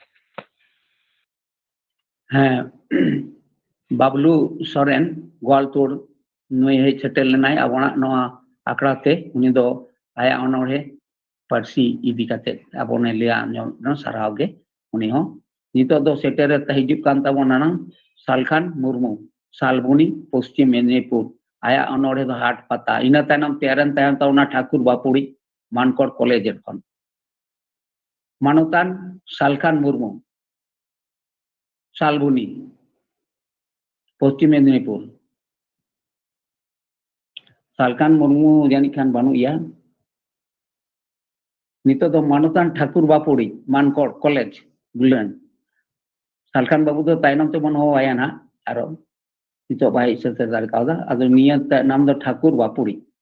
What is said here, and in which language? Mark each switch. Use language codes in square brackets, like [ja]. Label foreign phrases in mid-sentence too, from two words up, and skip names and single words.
[sat] हाँ बाबलू सोरेन ग्वालतोड़ नुई हे सेटेल लेनाय अबोना नवा आखड़ा ते उनी दो आया अनोड़े पार्सी इदी काते अबोने लिया न साराव गे उनी हो नितो दो सेटेरे हिजुक कान ताबोना ना सालखान मुर्मू सालबुनी पश्चिम मेदिनीपुर आया अनोड़े दो हाट पता इना तायनम तेरन तायम ताउना ठाकुर बापुड़ी मानकोड़ कॉलेज एखन मानवतान सालखान मुर्मू सालबुनी पश्चिम मेदिनीपुर सालखान मुर्मू जानी खान बानुया नितो दो मानवतान ठाकुर बापुड़ी मानकोड़ कॉलेज बुलेन सालखान बाबू दो तायनम ते बन हो आया ना आरो नितो बाई सेते दार कादा अदो निया नाम दो ठाकुर बापुड़ी